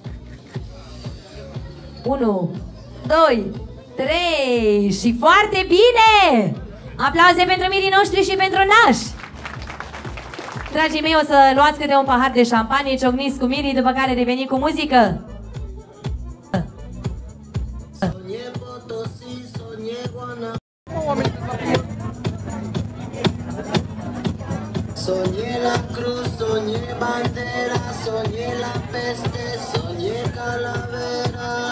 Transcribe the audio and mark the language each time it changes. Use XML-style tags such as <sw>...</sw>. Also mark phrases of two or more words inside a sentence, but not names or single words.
<ro>1, 2, 3 și foarte bine! Aplauze pentru mirii noștri și pentru nași! Dragii mei, o să luați câte un pahar de șampanie, ciocniți cu mirii, după care reveniți cu muzică.</ro> <es>Soñé la cruz, soñé bandera, soñé la peste, soñé calavera.</es>